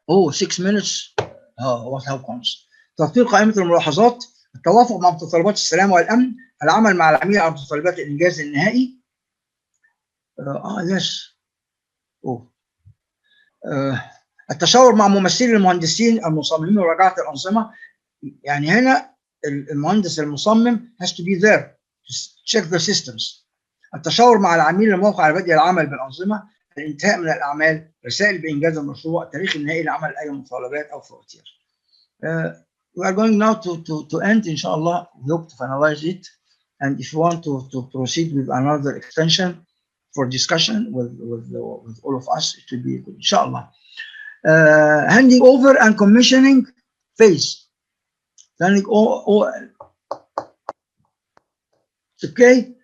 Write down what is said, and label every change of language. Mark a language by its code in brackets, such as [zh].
[en] 6 minutes. what how comes. [ar] تطوير قائمة الملاحظات. التوافق مع متطلبات السلامة والأمن. العمل مع العميل على متطلبات الإنجاز النهائي. [en] yes. [ar] التشاور مع ممثلي المهندسين المصممين ومراجعة الأنظمة. يعني هنا المهندس المصمم [en] has to be there to check the systems. [ar] التشاور مع العميل الموقع على بدء العمل بالأنظمة. الانتهاء من الأعمال. رسائل بإنجاز المشروع. التاريخ النهائي لعمل أي مطالبات أو فواتير. [en] We are going now to end, inshallah. We hope to finalize it. And if you want to proceed with another extension for discussion with all of us, it will be good, inshallah. Handing over and commissioning phase. Handing okay.